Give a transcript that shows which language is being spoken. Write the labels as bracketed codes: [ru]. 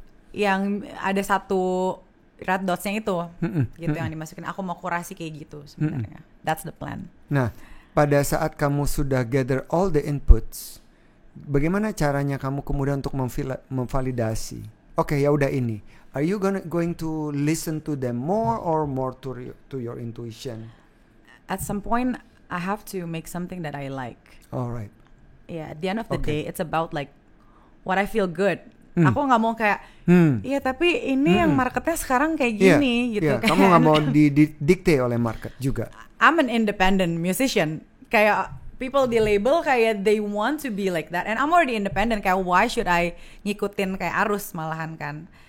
[id] yang ada satu red dots-nya itu gitu yang dimasukin. Aku mau kurasi kayak gitu sebenarnya. [en] That's the plan. [id] Nah, pada saat kamu sudah [en] gather all the inputs, [id] bagaimana caranya kamu kemudian untuk memvalidasi? Oke, ya udah ini. [en] Are you going to listen to them more or more to your intuition? At some point, I have to make something that I like. All right. Yeah, at the end of the day, it's about like what I feel good. [id] Aku nggak mau kayak, iya tapi ini yang marketnya sekarang kayak gini gitu. [en] Yeah. [id] Kamu nggak mau didikte oleh market juga. [en] I'm an independent musician. Kayak people di label kayak they want to be like that, and I'm already independent, kayak why should I [id] ngikutin kayak arus malahan kan.